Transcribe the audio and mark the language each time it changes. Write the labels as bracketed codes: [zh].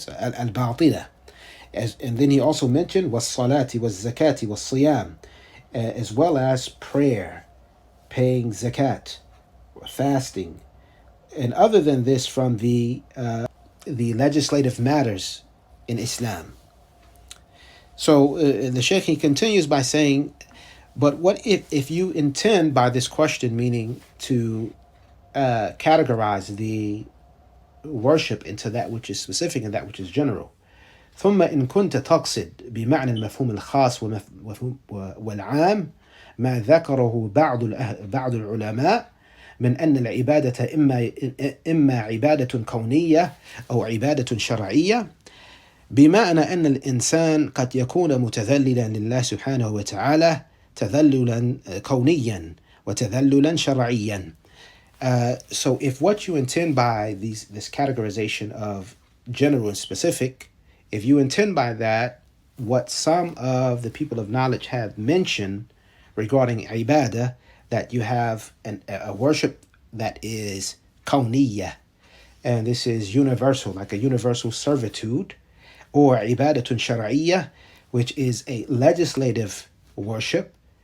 [en] So, al-batina. And then he also mentioned [ar] was-salati was-zakati was-siyam, [en] as well as prayer, paying zakat, fasting, and other than this from the legislative matters in Islam. So the Shaykh, he continues by saying, but what if you intend by this question, meaning to categorize the worship into that which is specific and that which is general. [ar] ثم إن كنت تقصد بمعنى المفهوم الخاص والعام ما ذكره بعض العلماء من أن العبادة إما عبادة كونية أو عبادة شرعية، بمعنى أن الإنسان قد يكون متذللا لله سبحانه وتعالى تذللا كونيا وتذللا شرعيا. [en] So if what you intend by this categorization of general and specific, if you intend by that what some of the people of knowledge have mentioned regarding ibadah, that you have a worship that is kawniyah, and this is universal, like a universal servitude, or ibadatun shar'iyyah, which is a legislative worship,